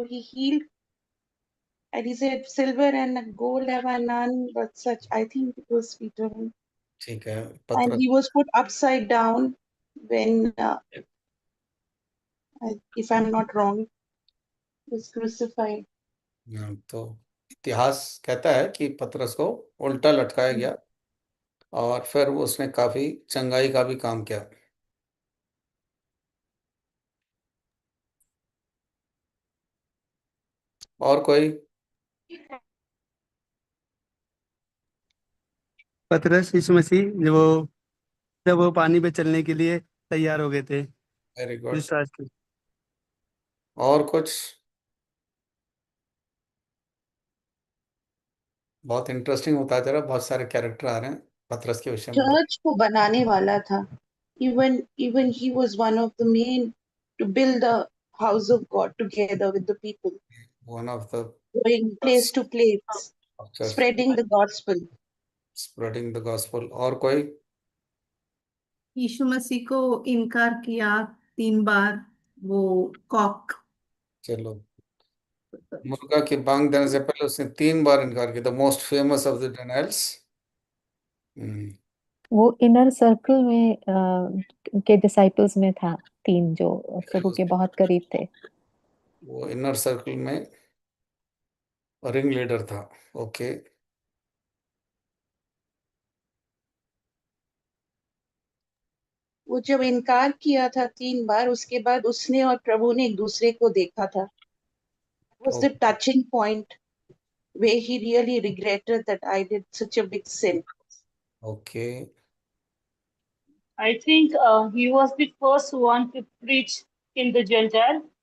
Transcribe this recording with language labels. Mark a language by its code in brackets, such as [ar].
[en] He healed, and he said, "Silver and gold have I none, but such." I think it was Peter, [hi] ठीक है, [en] and [hi] पत्र। [en] he was put upside down when, if I'm not wrong, was crucified. [hi] तो इतिहास कहता है कि पतरस को उल्टा लटकाया गया, और फिर उसने काफी चंगाई का भी काम किया। और कोई? पतरस यीशु मसीह जब वो पानी पे चलने के लिए तैयार हो गए थे [en] Very good. [hi] विश्वास के। और कुछ? बहुत इंटरेस्टिंग होता है, जरा बहुत सारे कैरेक्टर आ रहे हैं पतरस के विषय में। चर्च को बनाने वाला था. [en] Even he was one of the main to build the house of God together with the people, one of the going place to place, [hi] church, [en] spreading the gospel. Spreading the gospel. [hi] और कोई? यीशु मसीह को इनकार किया 3 बार, वो Kock. चलो, मुर्गा की बांग देने से पहले उसने 3 बार इनकार किया। [en] The most famous of the denials. [hi] वो इनर सर्कल में के डिसाइपल्स में था, 3 जो प्रभु के बहुत करीब थे। वो इनर सर्कल में रिंग लीडर था। [en] Okay. [hi] वो जब इनकार किया था 3 बार, उसके बाद उसने और प्रभु ने एक दूसरे को देखा था. [en] Was the touching point where he really regretted that I did such a big sin. Okay. I think he was the first one to preach in the Gentile.